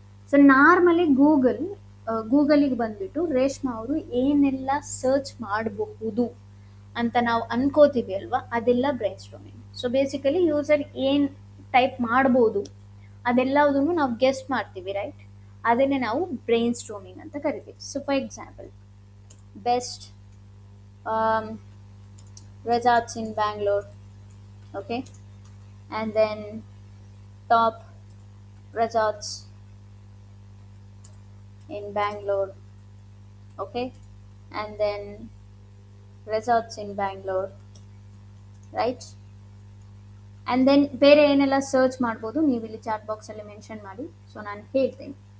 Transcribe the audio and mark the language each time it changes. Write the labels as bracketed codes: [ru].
[kn] So normally ಗೂಗಲಿಗೆ ಬಂದುಬಿಟ್ಟು ರೇಷ್ಮಾ ಅವರು ಏನೆಲ್ಲ ಸರ್ಚ್ ಮಾಡಬಹುದು ಅಂತ ನಾವು ಅನ್ಕೋತೀವಿ ಅಲ್ವಾ, ಅದೆಲ್ಲ ಬ್ರೈನ್ಸ್ಟಾರ್ಮಿಂಗ್. ಸೊ ಬೇಸಿಕಲಿ ಯೂಸರ್ ಏನು ಟೈಪ್ ಮಾಡ್ಬೋದು ಅದೆಲ್ಲದನ್ನು ನಾವು ಗೆಸ್ಟ್ ಮಾಡ್ತೀವಿ, ರೈಟ್? ಅದನ್ನೇ ನಾವು ಬ್ರೈನ್ಸ್ಟಾರ್ಮಿಂಗ್ ಅಂತ ಕರಿತೀವಿ. [en] So for example, best resorts in Bangalore, okay, and then top resorts in Bangalore. Okay, and then resorts in Bangalore, right? And then [kn] ಬೇರೆ ಏನೆಲ್ಲ ಸರ್ಚ್ ಮಾಡ್ಬೋದು ನೀವು ಇಲ್ಲಿ ಚಾಟ್ ಬಾಕ್ಸಲ್ಲಿ ಮೆನ್ಷನ್ ಮಾಡಿ, ಸೊ ನಾನು ಹೇಳ್ತೀನಿ.